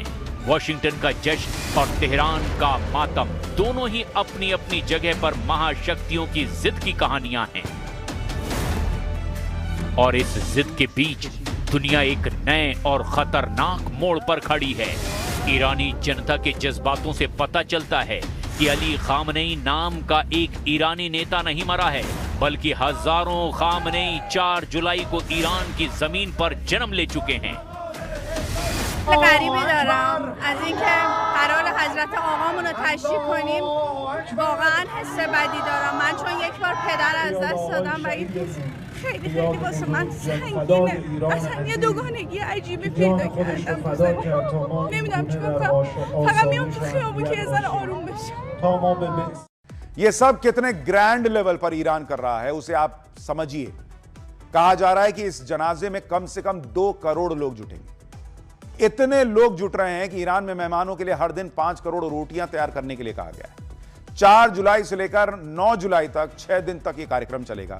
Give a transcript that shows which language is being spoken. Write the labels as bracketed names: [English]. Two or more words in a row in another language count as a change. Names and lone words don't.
[Hindi] वॉशिंगटन का जश्न और तेहरान का मातम दोनों ही अपनी अपनी जगह पर महाशक्तियों की जिद की कहानियां हैं और इस जिद के बीच दुनिया एक नए और खतरनाक मोड़ पर खड़ी है। ईरानी जनता के जज्बातों से पता चलता है कि अली खामनेई नाम का एक ईरानी नेता नहीं मरा है, बल्कि हजारों खामनेई 4 जुलाई को ईरान की जमीन पर जन्म ले चुके हैं। [Persian] غریبی دارم از اینکه قرار حضرت آقامون رو تشییع کنیم. واقعا حس بدی دارم من، چون یک بار پدر از دست دادم و این خیلی خیلی واسه من سنگینه. اصلا یه دوگانگی عجیبی پیدا کردم. نمیدونم چیکار کنم، فقط میام تو خیابون که یه ذره آروم بشم. [Hindi] ये सब कितने [English] grand level [Hindi] पर ईरान कर रहा है उसे आप समझिए। कहा जा रहा है कि इस जनाजे में कम से कम 2 करोड़ लोग जुटेंगे। इतने लोग जुट रहे हैं कि ईरान में मेहमानों के लिए हर दिन 5 करोड़ रोटियां तैयार करने के लिए कहा गया है। 4 जुलाई से लेकर 9 जुलाई तक 6 दिन तक यह कार्यक्रम चलेगा।